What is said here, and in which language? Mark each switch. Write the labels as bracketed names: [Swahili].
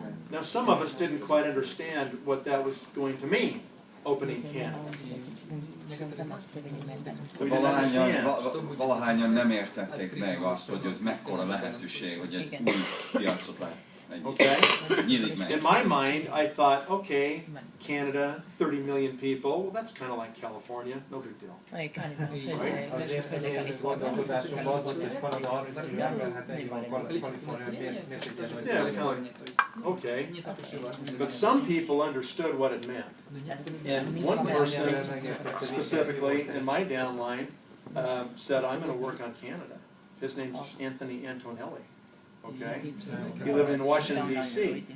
[English] Now some of us didn't quite understand what that was going to mean, opening Canada. We didn't understand. [Hungarian] Valahányan nem értették meg azt, hogy ez mekkora lehetőség, hogy egy új piacot lehet. [English] Okay? [Hungarian] Nyílik meg. [English] In my mind, I thought, okay, Canada, 30 million people, well, that's kind of like California, no big deal. [Hungarian] Azért ezért gondolkodásomban az, hogy Kanada 30 millió ember, hát ennyi van Kalifornia, miért egy ilyen nagy [English] Yeah, it's kind of like, okay. But some people understood what it meant. And one person, specifically in my downline, said, I'm going to work on Canada. His name's Anthony Antonelli. Okay? He lived in Washington, D.C.